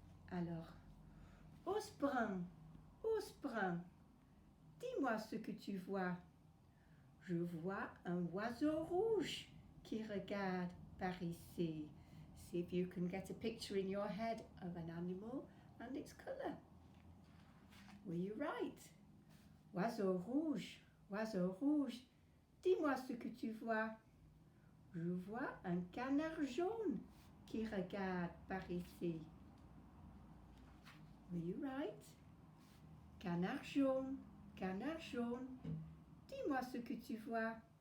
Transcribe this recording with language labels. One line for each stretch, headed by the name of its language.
French: Alors, ours brun, dis-moi ce que tu vois. Je vois un oiseau rouge qui regarde par ici.
English: See if you can get a picture in your head of an animal and its colour. Were you right?
French: Oiseau rouge, dis-moi ce que tu vois. Je vois un canard jaune qui regarde par ici.
English: Were you right?
French: Canard jaune, dis-moi ce que tu vois.